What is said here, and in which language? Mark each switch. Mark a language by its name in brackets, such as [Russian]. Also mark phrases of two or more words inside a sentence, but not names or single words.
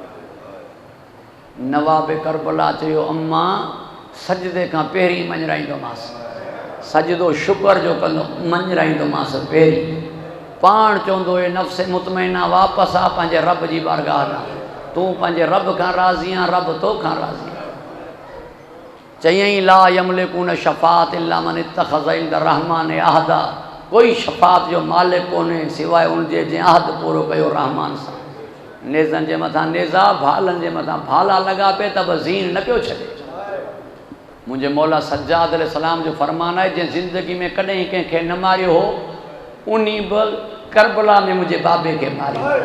[Sindhi] नवाब करबला चयो अम्मा सजदे खां पहिरीं मञराईंदोमांसि, सजदो शुक्र जो कंदो, मञराईंदोमांसि पहिरीं। पाण चवंदो हुए [Arabic] نفس مطمئنة [Sindhi] वापसि आ पंहिंजे रब जी बारगाह ॾांहुं, तूं पंहिंजे रब खां राज़ी आहीं, रब तोखां राज़ी आहे। [Arabic] चयईं لا يملكون الشفاعة إلا من اتخذ عند الرحمن عهدا, [Sindhi] कोई शफ़ाअत जो मालिक कोन्हे सिवाइ उनजे जंहिं अहद पूरो कयो रहमान सां। नेज़न जे मथां नेज़ा, भालनि जे मथां भाला लॻा पे त बि ज़ीन न पियो छॾे। मुंहिंजे मौला सज्जाद अलैहिस्सलाम जो फरमान आहे, जंहिं ज़िंदगी में कॾहिं कंहिंखे न मारियो हो, उन बि करबला में मुंहिंजे बाबे खे मारियो।